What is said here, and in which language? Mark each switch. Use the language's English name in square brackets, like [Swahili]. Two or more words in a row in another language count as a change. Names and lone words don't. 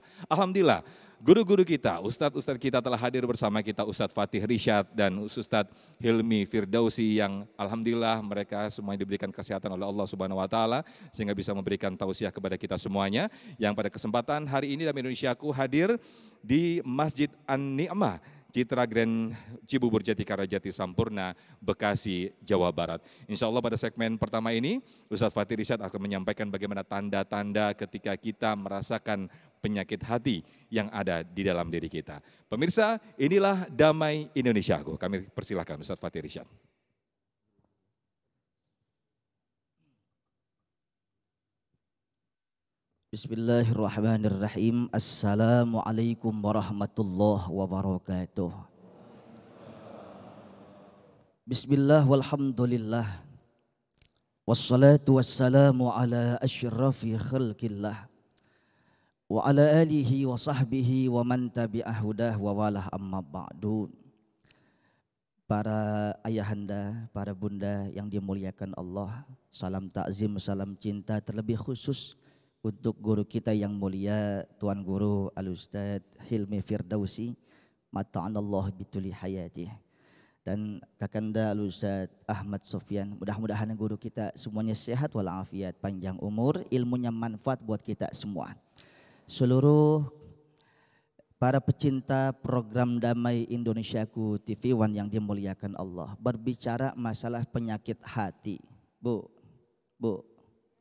[Indonesian] Alhamdulillah, guru-guru kita, ustadz-ustadz kita telah hadir bersama kita, Ustadz Fatih Rishad dan Ustadz Hilmi Firdausi, yang alhamdulillah mereka semuanya diberikan kesehatan oleh Allah [Arabic] سبحانه وتعالى [Indonesian] sehingga bisa memberikan tausiah kepada kita semuanya, yang pada kesempatan hari ini Damai Indonesiaku hadir di Masjid An-Ni'mah Citra Grand Cibubur Jatikara Jati Sampurna, Bekasi, Jawa Barat. [Arabic] إن شاء الله [Indonesian] pada segmen pertama ini Ustadz Fatih Rishad akan menyampaikan bagaimana tanda-tanda ketika kita merasakan penyakit hati yang ada di dalam diri kita. Pemirsa, inilah Damai Indonesiaku. Kami persilahkan Ustadz Fatih Rishad. [Arabic] Bismillahirrahmanirrahim. السلام عليكم ورحمة الله وبركاته. بسم الله والحمد لله. والصلاة والسلام على أشرف خلق الله. وعلى آله وصحبه ومن تبع هداه ووالاه أما بعد. [Indonesian] Para ayahanda, para bunda yang dimuliakan Allah, salam takzim, salam cinta terlebih khusus untuk guru kita yang mulia, Tuan Guru Al-Ustadz Hilmi Firdausi, [Arabic] متعنا الله بطول حياته. [Indonesian] Dan Kakanda Al-Ustadz Ahmad Sofyan, mudah-mudahan guru kita semuanya sehat walafiat, panjang umur, ilmunya manfaat buat kita semua. Seluruh para pecinta program Damai Indonesiaku TV One yang dimuliakan Allah, berbicara masalah penyakit hati.